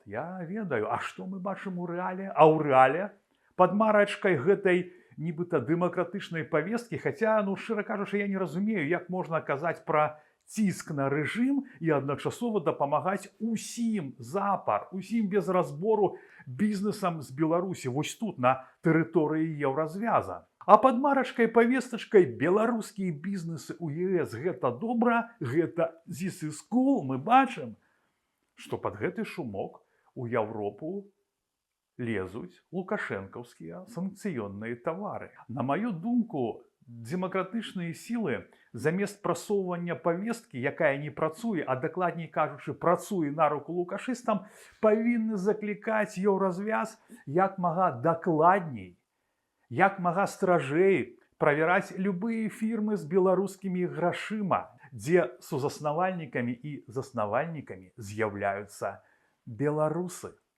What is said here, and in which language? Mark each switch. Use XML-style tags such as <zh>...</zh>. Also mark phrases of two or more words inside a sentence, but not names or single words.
<be>Я ведаю, а што мы бачым у рэале? А ў рэале пад марачкай гэтай нібыта дэмакратычнай павесткі, хаця, ну, шчыра кажучы, я не разумею, як можна казаць пра ціск на рэжым і адначасова дапамагаць усім запар, усім без разбору бізнесам з Беларусі, вось тут, на тэрыторыі Еўразвяза. А пад марачкай павестачкай беларускія бізнесы ў ЕС гэта добра, гэта</be> <en>this is cool,</en> <be>мы бачым, што пад гэты шумок у Еўропу лезуць лукашэнкаўскія санкцыённыя тавары. На маю думку, дэмакратычныя сілы замест прасоўвання павесткі, якая не працуе, а дакладней кажучы, працуе на руку лукашыстам, павінны заклікаць Еўразвяз як мага дакладней, як мага стражэй правяраць любыя фірмы з беларускімі грашыма, дзе сузаснавальнікамі і заснавальнікамі з'яўляюцца беларусы.</be>